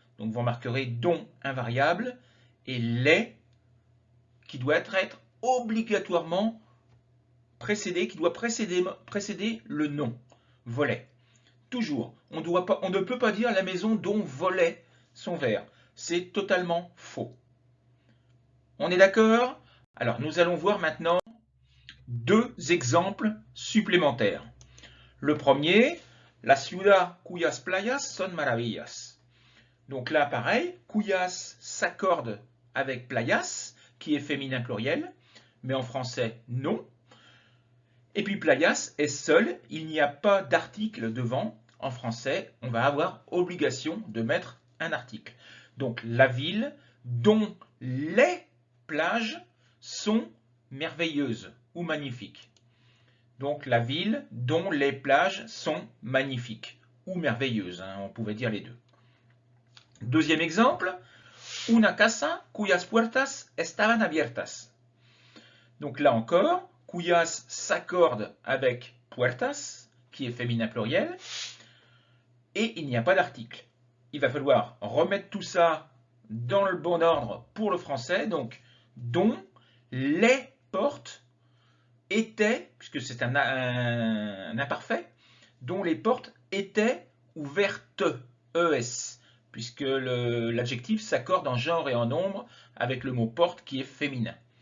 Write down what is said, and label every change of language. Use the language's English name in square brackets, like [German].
[French] Donc vous remarquerez dont invariable et les qui doit être obligatoirement précédé, qui doit précéder le nom, volet. Toujours, on ne peut pas dire la maison dont volets sont verts. C'est totalement faux. On est d'accord? Alors, nous allons voir maintenant deux exemples supplémentaires. Le premier, [Spanish] la ciudad cuyas playas son maravillas. [French] Donc là, pareil, cuyas s'accorde avec playas, qui est féminin pluriel, mais en français, non. Et puis playas est seul, il n'y a pas d'article devant. En français, on va avoir obligation de mettre un article. Donc la ville dont les plages sont merveilleuses ou magnifiques. Donc la ville dont les plages sont magnifiques ou merveilleuses, hein, on pouvait dire les deux. Deuxième exemple, [Spanish] una casa cuyas puertas estaban abiertas. [French] Donc là encore, cuyas s'accorde avec puertas, qui est féminin pluriel, et il n'y a pas d'article. il va falloir remettre tout ça dans le bon ordre pour le français. Donc, dont les portes étaient, puisque c'est un imparfait, dont les portes étaient ouvertes, ES, puisque l'adjectif s'accorde en genre et en nombre avec le mot porte qui est féminin.